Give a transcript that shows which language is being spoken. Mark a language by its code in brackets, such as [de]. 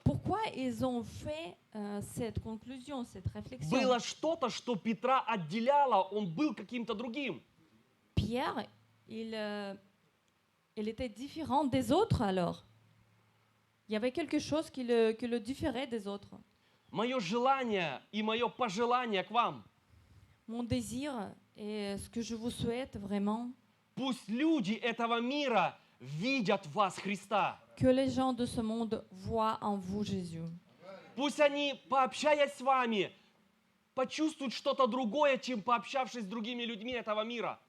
[fr] Pourquoi ils ont fait cette conclusion, cette réflexion? [ru] Было что-то, что Петра отделяло, он был каким-то другим. [fr] Pierre, il était différent des autres alors. Il y avait quelque chose qui le différait des autres. [ru] Мое желание и мое пожелание к вам. [fr] Mon désir et ce que je vous souhaite vraiment, [ru] Пусть люди этого мира видят в вас Христа. [fr] que les gens de ce monde voient en vous Jésus. [ru] Пусть они, пообщаясь с вами, почувствуют что-то другое, чем пообщавшись с другими людьми этого мира.